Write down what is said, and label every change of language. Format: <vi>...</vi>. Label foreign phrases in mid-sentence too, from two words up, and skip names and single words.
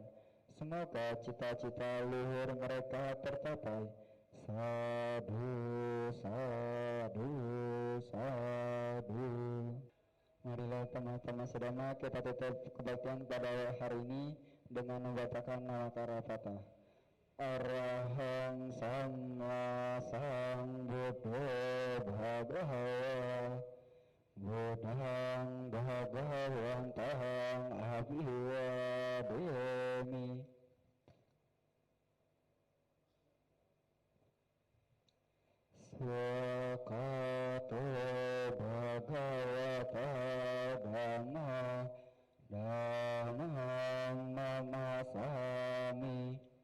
<id>Semoga cita-cita luhur mereka tercapai.</id> <pi>Sadhu, sadhu, sadhu.</pi> <id>Marilah teman-teman sedama kita tutup kebaktian pada hari ini dengan membacakan nawakara fatah.</id> <pi>Arahang Sama Sambuddho Bhagava Buddhang Bhagavantang Abhivademi. Swakato Bhagavata Dhamma Dhammam Namasami.</pi>